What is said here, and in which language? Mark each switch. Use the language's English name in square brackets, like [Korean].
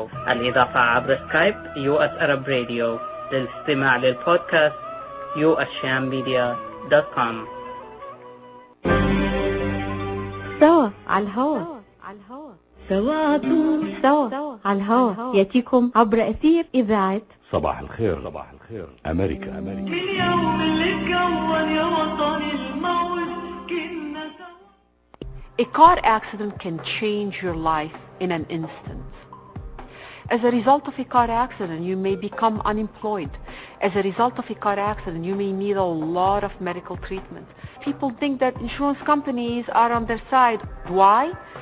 [Arabic] الإضافة عبر سكايب US Arab Radio. للاستماع للبودكاست ushammedia.com. سوا على الهوا. سوا على الهوا يأتيكم عبر أثير إذاعة صباح الخير. صباح الخير أمريكا. اليوم اللي كون يا وطني الموت كنا سوا. [English] A car accident can change your life in an instant. As a result of a car accident, you may become unemployed. As a result of a car accident, you may need a lot of medical treatment. People think that insurance companies are on their side. Why?